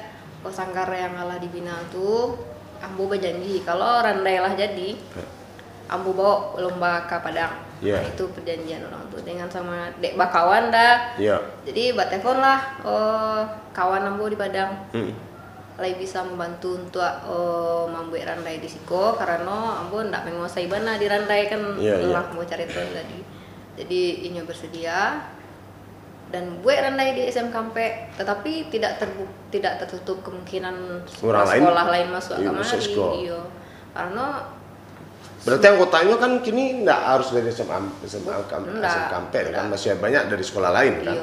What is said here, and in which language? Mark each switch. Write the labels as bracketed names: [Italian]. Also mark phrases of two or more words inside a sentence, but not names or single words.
[Indonesian] Sanggar yang ngalah dibina tuh, ambu berjanji kalau randai lah jadi, ambu bawa lomba ke Padang. Yeah. Nah, itu perjanjian orang tuh dengan sama [Minangkabau] dek bakawan [Indonesian] dah. Iya. Jadi telepon lah kawan ambu di Padang. Lai bisa membantu untuk membuat randai [Minangkabau] di siko [Indonesian] karena [Minangkabau] ambo ndak [Indonesian] menguasai bana di randai kan lah mau cari tahu tadi. Jadi ini bersedia dan buat randai di SM Kampe, tetapi tidak tertutup kemungkinan sekolah lain masuk kamari. Iya. Karena berarti anggotanya kan [Minangkabau] kini ndak [Indonesian] harus dari SM Kampe kan masih banyak dari sekolah lain kan?